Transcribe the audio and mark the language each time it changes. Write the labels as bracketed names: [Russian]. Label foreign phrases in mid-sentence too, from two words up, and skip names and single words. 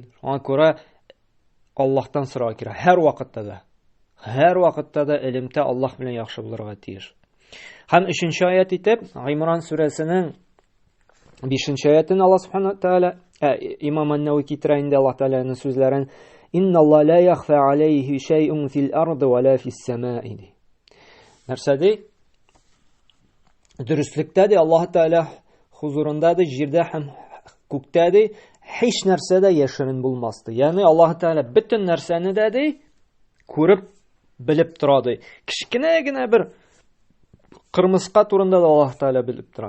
[Tatar] Аңа күрә Аллаһтан сорау кирәк. Һәр вакытта да элемтә Аллаһ белән яхшы булырга тиеш. Һәм 3нче аят итеп Гимран сүрәсенең 5нче аятын Аллаһ [Arabic] سبحانه وتعالى [Tatar] Имам ан-Науи китерә инде Аллаһ Тәгаләнең сүзләрен. [Arabic] إن الله لا يخفى عليه شيء في الأرض ولا في السماء. [Tatar] Нәрсә ди? Дөреслектә ди Аллаһ Тәгалә хузурында ди, җирдә һәм күктә ди, һич нәрсә дә яшерен булмас ди. Ягъни Аллаһ Тәгалә бөтен нәрсәне дә ди күреп, белеп тора ди. Кичкенә генә бер кырмыска турында да Аллаһ Тәгалә белеп тора.